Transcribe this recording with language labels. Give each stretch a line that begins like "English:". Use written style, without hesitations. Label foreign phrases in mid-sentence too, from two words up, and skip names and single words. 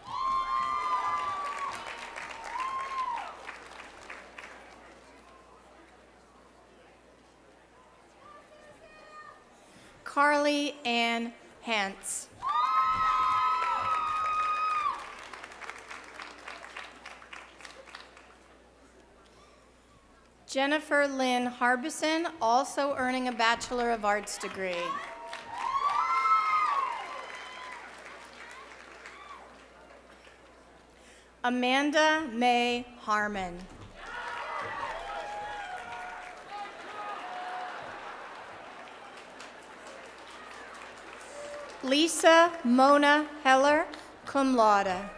English: Carly Ann Hantz. Jennifer Lynn Harbison, also earning a Bachelor of Arts degree. Amanda May Harmon. Lisa Mona Heller,
Latin: cum laude.